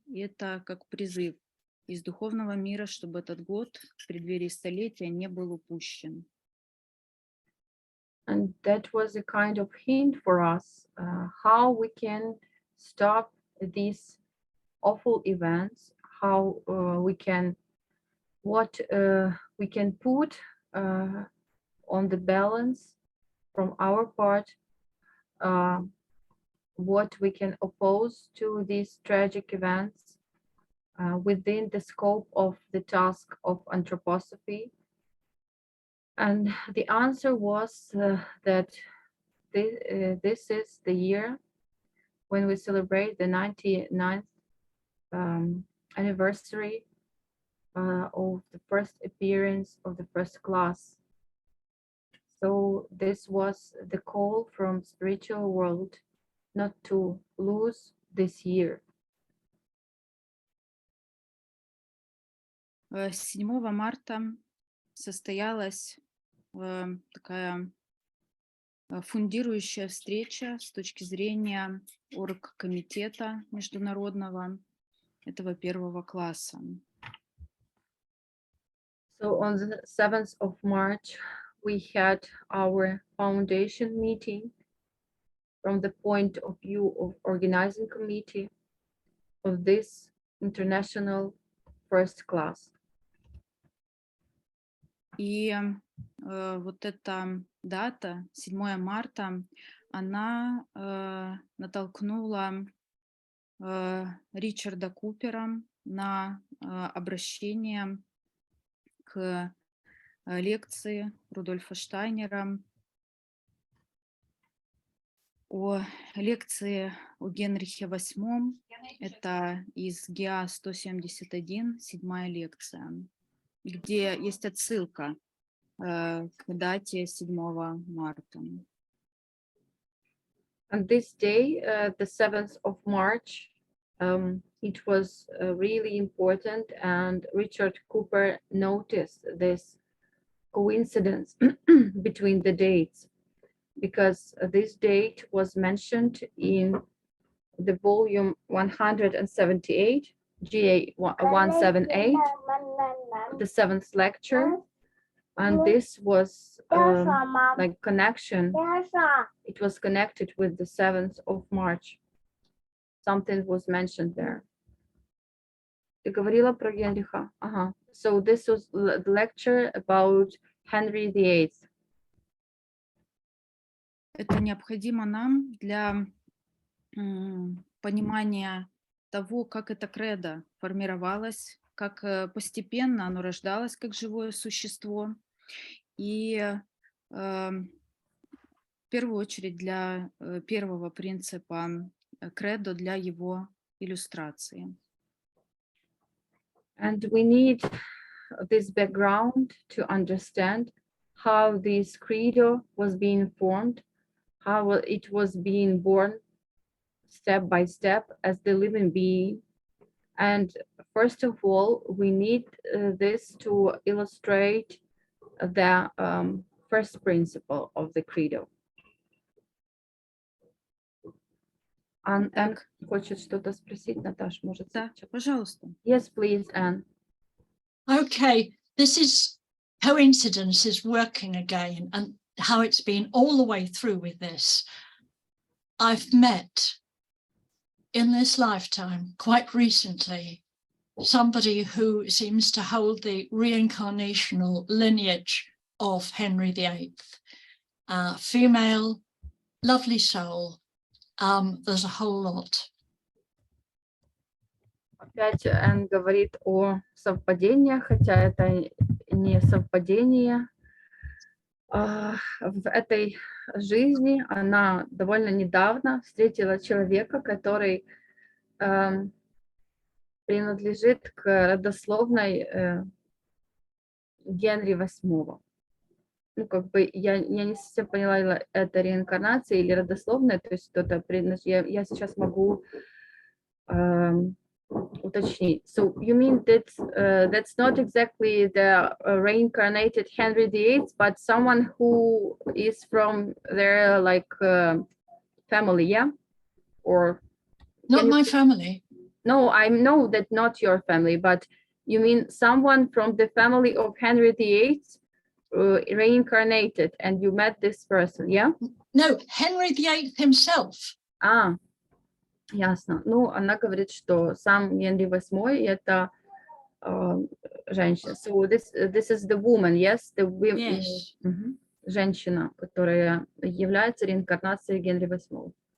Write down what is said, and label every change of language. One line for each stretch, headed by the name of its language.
Russian: И это как призыв из духовного мира, чтобы этот год в преддверии столетия не был упущен.
English: And that was a kind of hint for us how we can stop these awful events, how we can, what we can put on the balance from our part, what we can oppose to these tragic events within the scope of the task of anthroposophy. And the answer was that this is the year when we celebrate the 99th anniversary of the first appearance of the first class. So this was the call from spiritual world not to lose this year.
Russian: 7 марта состоялась такая фундирующая встреча с точки зрения оргкомитета международного этого первого класса.
English: So on the 7th of March, we had our foundation meeting from the point of view of organizing committee of this international first class.
Russian: И вот эта дата, 7 марта, она натолкнула Ричарда Купера на обращение к лекции Рудольфа Штайнера о лекции о Генрихе VIII. Это из ГИА 171, 7-я лекция, где есть отсылка к дате 7 марта.
English: And this day, the 7th of March, it was really important, and Richard Cooper noticed this coincidence between the dates, because this date was mentioned in the volume 178, GA 178, the 7th lecture, and this was like connection. It was connected with the 7th of March. Something was mentioned there.
Russian: Ты говорила про Генриха? Ага.
English: So this was the lecture about Henry VIII.
Russian: Это необходимо нам для понимания того, как это кредо формировалось, как постепенно оно рождалось как живое существо. И в первую очередь для первого принципа кредо, для его иллюстрации.
English: And we need this background to understand how this credo was being formed, how it was being born step by step as the living being. And first of all, we need this to illustrate the first principle of the credo.
Russian: Anne хочет что-то спросить, Наташ, может? Да, пожалуйста.
English: Yes, please, Anne. Okay, this is coincidences working again, and how it's been all the way through with this. I've met in this lifetime, quite recently, somebody who seems to hold the reincarnational lineage of Henry VIII. Female, lovely soul. There's a whole lot.
Russian: Опять Энн говорит о совпадениях, хотя это не совпадение. В этой жизни она довольно недавно встретила человека, который принадлежит к родословной Генри VIII. Ну, как бы я не совсем поняла, это реинкарнация или родословная, то есть кто-то принадлежит. Я сейчас могу уточнить.
English: So you mean that that's not exactly the reincarnated Henry VIII, but someone who is from their like family, yeah? Or Not can you- my family. No, I know that not your family, but you mean someone from the family of Henry VIII reincarnated, and you met this person, yeah? No, Henry VIII himself.
Russian: Ясно. Ну, она говорит, что сам Генри VIII это женщина.
English: So this is the woman, yes? Yes.
Russian: Женщина, которая является реинкарнацией Генри VIII.